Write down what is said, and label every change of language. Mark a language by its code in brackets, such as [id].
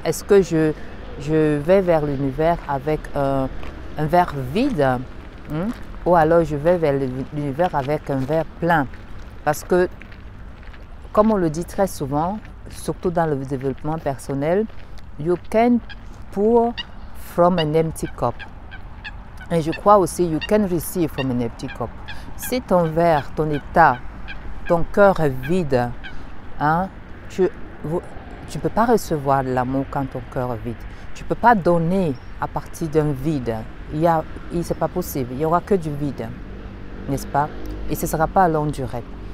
[fr] Est-ce que je vais vers l'univers avec un verre vide, hein? Ou alors je vais vers l'univers avec un verre plein? Parce que, comme on le dit très souvent, surtout dans le développement personnel, [en] you can pour from an empty cup. [fr] Et je crois aussi, [en] you can receive from an empty cup. [fr] Si ton verre, ton état, ton cœur est vide, hein, tu ne peux pas recevoir de l'amour quand ton cœur est vide. Tu ne peux pas donner à partir d'un vide. Ce n'est pas possible. Il n'y aura que du vide, n'est-ce pas? Et ce ne sera pas à longue durée.